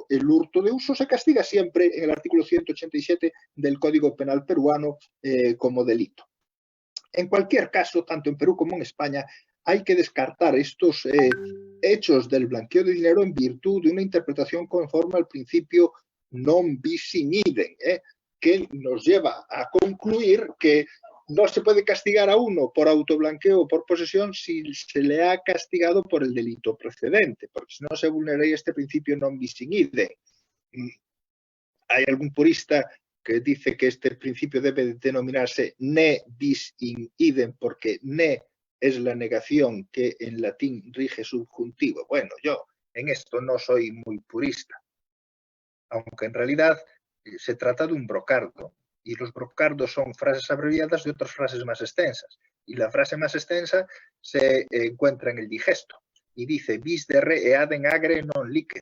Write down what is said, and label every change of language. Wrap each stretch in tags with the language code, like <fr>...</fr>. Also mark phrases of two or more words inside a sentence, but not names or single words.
<es>El hurto de uso se castiga siempre en el artículo 187 del Código Penal peruano como delito. En cualquier caso, tanto en Perú como en España, hay que descartar estos hechos del blanqueo de dinero en virtud de una interpretación conforme al principio</es> <la>non bis in idem,</la> <es>que nos lleva a concluir que no se puede castigar a uno por autoblanqueo o por posesión si se le ha castigado por el delito precedente, porque si no se vulneraría este principio</es> <la>non bis in idem.</la> <es>Hay algún purista que dice que este principio debe denominarse</es> <la>ne bis in idem,</la> <es>porque ne es la negación que en latín rige subjuntivo. Bueno, yo en esto no soy muy purista, aunque en realidad se trata de un brocardo, y los brocardos son frases abreviadas de otras frases más extensas, y la frase más extensa se encuentra en el digesto, y dice</es> <la>bis de re eadem agre non licet.</la>